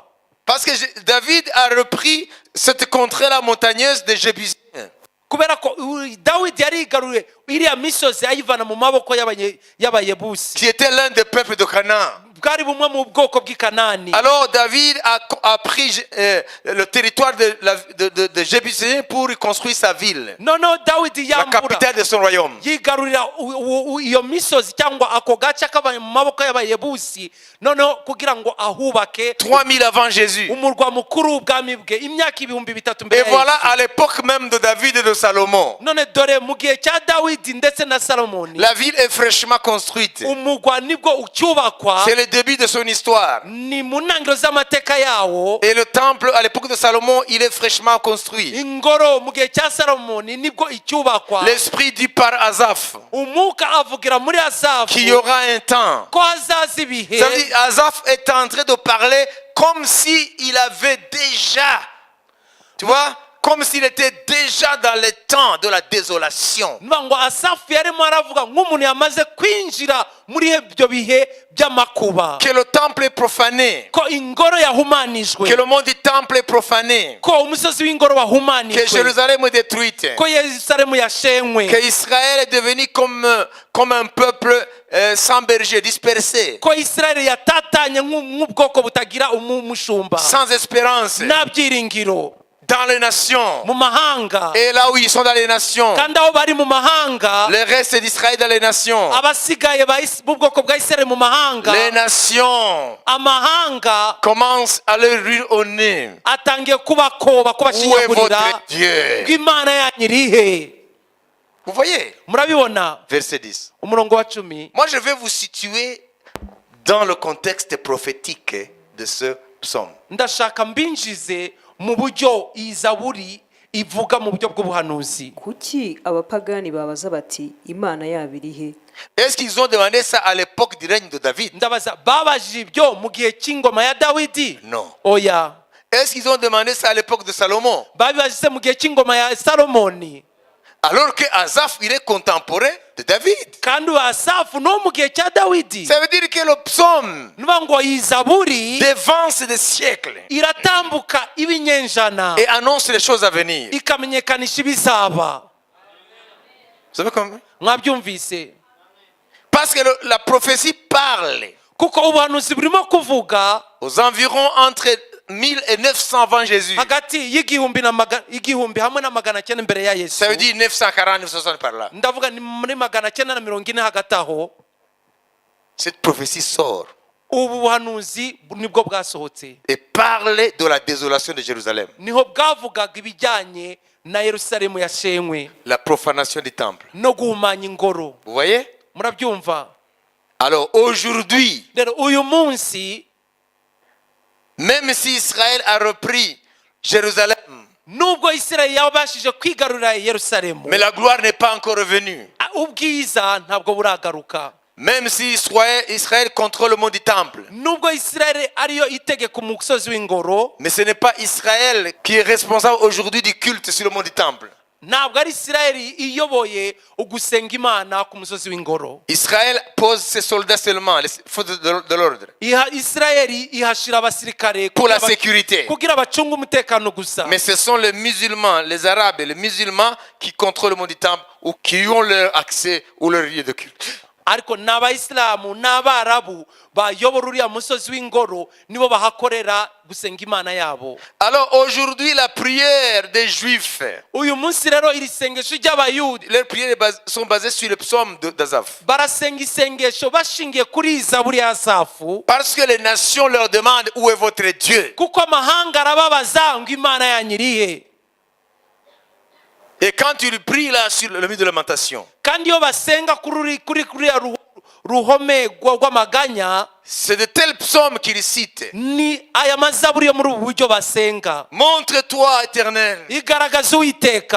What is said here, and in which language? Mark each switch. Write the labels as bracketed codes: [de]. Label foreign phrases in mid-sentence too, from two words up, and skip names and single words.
[fr] Parce que David a repris cette contrée-là montagneuse des Jébusiens. [rw] kubera ko dawidi yarigaruriye iriya misozi ayivana mu maboko y'abayebusi, [fr] Qui était l'un des peuples de Canaan. [rw] bwari bumwe mu bwoko bw'i Kanani. [fr] Alors David a pris le territoire de Jébusien pour construire sa ville, [rw] noneho Dawidi [fr] la [rw] yambura [fr] capitale de son royaume. [rw] yigarurira iyo misozi cyangwa ako gace kabaye mu maboko y'abayebusi, noneho kugira ngo ahubake [fr] 3000 avant Jésus. [rw] umurwa mukuru w'ubwami bwe, imyaka 3000 [fr] Et [rw] mbere ya [fr] voilà [rw] Yesu. [fr] à l'époque même de David et de Salomon. [rw] none dore mu gihe cya Dawidi ndetse na Salomoni, [fr] La ville est fraîchement construite. [rw] umugwa nibwo ucyubakwa, [fr] C'est le début de son histoire. [rw] ni mu ntangiriro z'amateka yawo. [fr] Et le temple à l'époque de Salomon, il est fraîchement construit. [rw] ingoro mu gihe cya Salomoni nibwo icyubakwa. [fr] L'esprit dit par Asaph [rw] umwuka avugira muri Asafu [fr] qu'il y aura un temps. [rw] ko hazaza ibihe. [fr] Ça veut dire Asaph est en train de parler comme si il avait déjà, tu vois, comme s'il était déjà dans le temps de la désolation. [rw] Nuvuga ngo Asafu yarimo aravuga nk'umuntu yamaze kwinjira muri ibyo bihe by'amakuba, [fr] Que le temple est profané. [rw] ko ingoro yahumanijwe, [fr] Que le monde du temple est profané. [rw] ko umusozi w'ingoro [fr] Que [rw] wahumanijwe, [fr] Jérusalem est détruite. [rw] ko Yerusalemu yashenywe, [fr] Que Israël est devenu comme un peuple sans berger, dispersé, [rw] ko Isirayeli yatatanye nk'ubwoko butagira umushumba, [fr] sans espérance, [rw] nta byiringiro [fr] dans les nations. [rw] mu mahanga. [fr] Et là où ils sont dans les nations, [rw] kandi aho bari mu mahanga, [fr] le reste d'Israël dans les nations. [rw] abasigaye b'ubwoko bwa Isirayeli mu mahanga, [fr] Les nations [rw] amahanga [fr] commencent à leur rire au nez. [rw] atangiye kubakoba, [fr] Où est [rw] kubashinyagurira, [fr] votre Dieu? [rw] bw'Imana yanyu irihe. [fr] Vous voyez, [rw] murabibona? [fr] verset 10. [rw] umurongo wa 10. [fr] Moi, je vais vous situer dans le contexte prophétique de ce psaume. [rw] ndashaka mbinjize mu buryo iyi zaburi ivuga mu buryo bw'ubuhanuzi. kuki abapagani babaza bati imana yabo iri he? [fr] Est-ce qu'ils ont demandé ça à l'époque du règne de David? [rw] ndabaza, babajije ibyo mu gihe cy'ingoma ya Dawidi? [fr] Non. [rw] oya. [fr] Est-ce qu'ils ont demandé ça à l'époque de Salomon? [rw] babibajije mu gihe cy'ingoma ya Salomoni? [fr] Alors que Asaph, il est contemporain de David. [rw] kandi Asafu no mu gihe cya Dawidi. [fr] Ça veut dire que le psaume [rw] nuvuga ngo iyi zaburi [fr] dévance des siècles [rw] iratambuka ibinyenjana [fr] et annonce les choses à venir. [rw] ikamenyekanisha ibizaba. [fr] Vous savez comment? [rw] mwabyumvise? [fr] Parce que la prophétie parle [rw] kuko ubuhanuzi burimo kuvuga [fr] aux environs entre 1000 et 900 avant Jésus. [rw] hagati y'igihumbi hamwe na 900 mbere ya Yesu. [fr] Ça veut dire 940, 960 par là. [rw] ndavuga ni muri 940 hagati aho. [fr] Cette prophétie sort [rw] ubu buhanuzi nibwo bwasohotse, [fr] et parle de la désolation de Jérusalem, [rw] niho bwavugaga ibijyanye na Yerusalemu yashenywe [fr] la profanation du temple. [rw] no guhumanya ingoro. [fr] Vous voyez? [rw] murabyumva? [fr] Alors aujourd'hui, [rw] rero uyu munsi, [fr] même si Israël a repris Jérusalem, [rw] nubwo Isirayeli yabashije kwigarurira Yerusalemu, [fr] mais la gloire n'est pas encore revenue. [rw] ubwiza ntabwo buragaruka. [fr] Même si Israël contrôle le monde du temple, [rw] nubwo Isirayeli ariyo itegeka umusozi w'ingoro, [fr] mais ce n'est pas Israël qui est responsable aujourd'hui du culte sur le monde du temple. [rw] ntabwo ari Isirayeli iyoboye ugusenga Imana ku musozi w'ingoro. [fr] Israël pose ses soldats seulement, les forces de l'ordre, [rw] Isirayeli ihashira abasirikare [fr] pour la sécurité. [rw] kugira bacunge umutekano gusa. [fr] Mais ce sont les musulmans, les arabes et les musulmans qui contrôlent le monde du temple ou qui ont leur accès ou leur lieu de culte. [rw] ariko n'abayisilamu n'abarabu bayobora uriya musozi w'ingoro nibo bahakorera gusenga Imana yabo. [fr] Alors aujourd'hui, la prière des Juifs, [rw] uyu munsi rero iri sengesho ry'abayuda, [fr] leurs prières sont basées sur le psaume d'Asaph. [rw] barasenga isengesho bashingiye kuri iyi zaburi ya Asafu, [fr] Parce que les nations leur demandent où est votre Dieu. [rw] kuko amahanga arababaza ngo Imana yanyu irihe. [fr] Et quand tu pries là sur le mur de lamentation, [rw] kandi iyo basenga kuri ruhome rw'amaganya, [fr] c'est de tels psaumes qu'ils citent. [rw] ni aya mazaburi yo muri ubu buryo basenga. [fr] Montre-toi, Éternel. [rw] igaragaza Uwiteka,